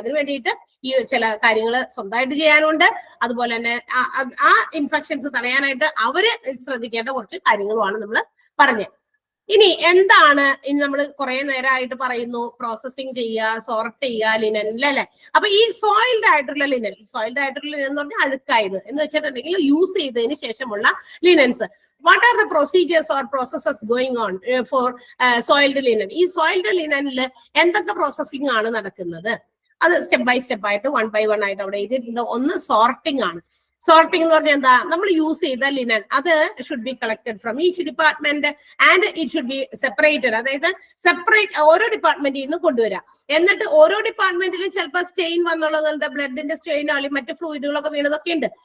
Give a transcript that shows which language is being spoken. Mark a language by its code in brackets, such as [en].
[ml] അതിന് വേണ്ടിയിട്ട് ഈ ചില കാര്യങ്ങൾ സ്വന്തമായിട്ട് ചെയ്യാനുണ്ട്. അതുപോലെ തന്നെ ആ ഇൻഫെക്ഷൻസ് തടയാനായിട്ട് അവര് ശ്രദ്ധിക്കേണ്ട കുറച്ച് കാര്യങ്ങളുമാണ് നമ്മൾ പറഞ്ഞത്. ഇനി എന്താണ് ഇനി നമ്മൾ കുറെ നേരമായിട്ട് പറയുന്നു, പ്രോസസ്സിങ് ചെയ്യുക, സോർട്ട് ചെയ്യുക ലിനൻ അല്ലേ? അപ്പൊ ഈ സോയിൽഡ് ആയിട്ടുള്ള ലിനൻ എന്ന് പറഞ്ഞാൽ അഴുക്കായത് എന്ന് വെച്ചിട്ടുണ്ടെങ്കിൽ യൂസ് ചെയ്തതിന് ശേഷമുള്ള linens. [en] What are the procedures or processes going on for soiled linen? [ml] ഈ സോയിൽഡ് ലിനനിൽ എന്തൊക്കെ പ്രോസസ്സിംഗ് ആണ് നടക്കുന്നത്? അത് [en] step by step [ml] ആയിട്ട് [en] 1 by 1 [ml] ആയിട്ട് അവിടെ എഴുതിയിട്ടുണ്ട്. ഒന്ന് സോർട്ടിംഗ് ആണ്. സോർട്ടിംഗ് എന്ന് പറഞ്ഞാൽ എന്താ? നമ്മൾ യൂസ് ചെയ്ത ലിനൻ അത് [en] Should be collected from each department and it should be separated. [ml] അതായത് സെപ്പറേറ്റ് ഓരോ ഡിപ്പാർട്ട്മെന്റിൽ നിന്ന് കൊണ്ടുവരാം. എന്നിട്ട് ഓരോ ഡിപ്പാർട്ട്മെന്റിലും ചിലപ്പോൾ സ്റ്റെയിൻ വന്നുള്ളത്, ബ്ലഡിന്റെ സ്റ്റെയിനോ അല്ലെങ്കിൽ മറ്റു ഫ്ലൂയിഡുകളൊക്കെ വീണതൊക്കെ ഉണ്ട്.